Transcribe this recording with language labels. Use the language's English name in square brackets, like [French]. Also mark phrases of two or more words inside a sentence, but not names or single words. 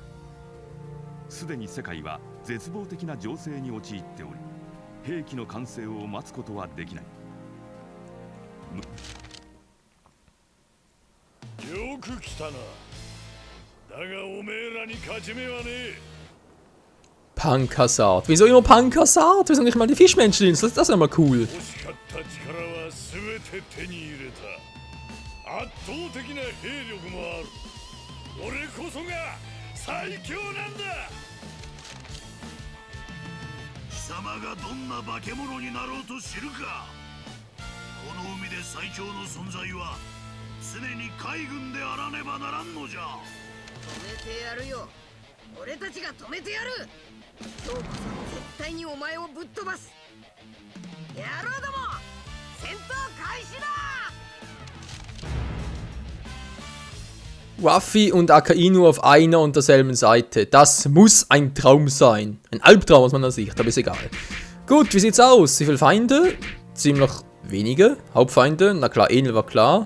[Japanese] すでに世界は絶望的な情勢に陥っており、兵器の完成を待つことはできない。よく来たな。だがおめえらに勝ち目はねえ。 [German] Pankassard. Wieso immer Pankassard? Wieso nicht mal die Fischmenscheninsel? Das ist ja mal cool. [Japanese] 圧倒的な兵力もある。俺こそが最強なんだ。貴様がどんな化け物になろうと知るか。この海で最強の存在は常に海軍であらねばならんのじゃ。止めてやるよ。俺たちが止めてやる。今日こそ絶対にお前をぶっ飛ばす。野郎ども、戦闘開始だ。 [German] Ruffy und Akainu auf einer und derselben Seite. Das muss ein Traum sein. Ein Albtraum aus meiner Sicht, aber ist egal. Gut, wie sieht's aus? Wie viele Feinde? Ziemlich wenige. Hauptfeinde, na klar, Enel war klar.